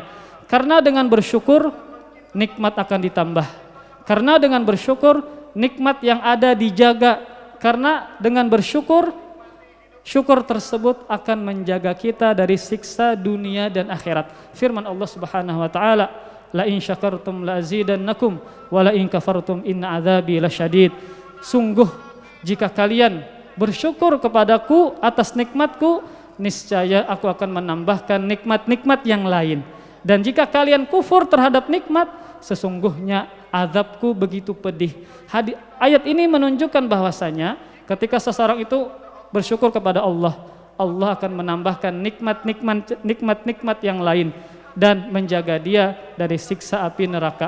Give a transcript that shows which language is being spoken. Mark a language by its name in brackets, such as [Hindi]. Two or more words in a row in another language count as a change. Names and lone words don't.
[Indonesian] Karena dengan bersyukur nikmat akan ditambah. Karena dengan bersyukur nikmat yang ada dijaga. Karena dengan bersyukur, syukur tersebut akan menjaga kita dari siksa dunia dan akhirat. Firman Allah [Arabic] Subhanahu wa taala, لئن شكرتم لأزيدنكم ولئن كفرتم إن عذابي لشديد. [Indonesian] Sungguh jika kalian bersyukur kepadaku atas nikmatku, niscaya aku akan menambahkan nikmat-nikmat yang lain. Dan jika kalian kufur terhadap nikmat, sesungguhnya azabku begitu pedih. Ayat ini menunjukkan bahwasanya ketika seseorang itu bersyukur kepada Allah, Allah akan menambahkan nikmat-nikmat yang lain dan menjaga dia dari siksa api neraka.